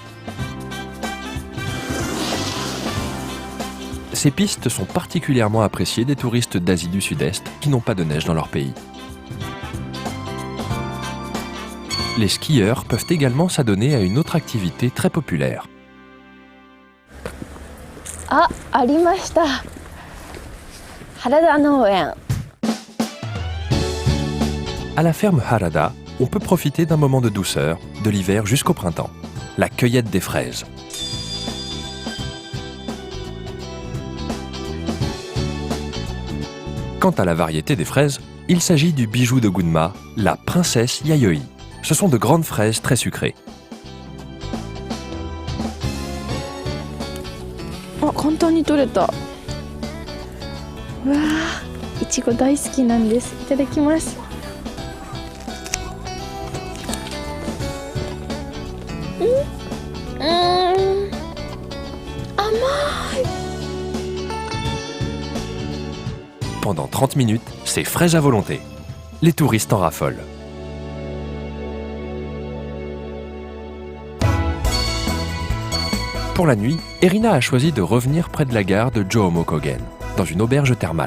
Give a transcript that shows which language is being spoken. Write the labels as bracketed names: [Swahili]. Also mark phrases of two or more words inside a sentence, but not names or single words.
[French] Ces pistes sont particulièrement appréciées des touristes d'Asie du Sud-Est qui n'ont pas de neige dans leur pays. Les skieurs peuvent également s'adonner à une autre activité très populaire. [Japanese] ありました。 Harada農園. [French] À la ferme Harada, on peut profiter d'un moment de douceur, de l'hiver jusqu'au printemps. La cueillette des fraises. Quant à la variété des fraises, il s'agit du bijou de Gunma, la princesse Yayoi. Ce sont de grandes fraises très sucrées. [Japanese] あ、簡単に取れた。うわー、いちご大好きなんです。いただきます。 [French] Pendant 30 minutes, c'est fraise à volonté. Les touristes en raffolent. Pour la nuit, Erina a choisi de revenir près de la gare de Jōmokogen, dans une auberge thermale.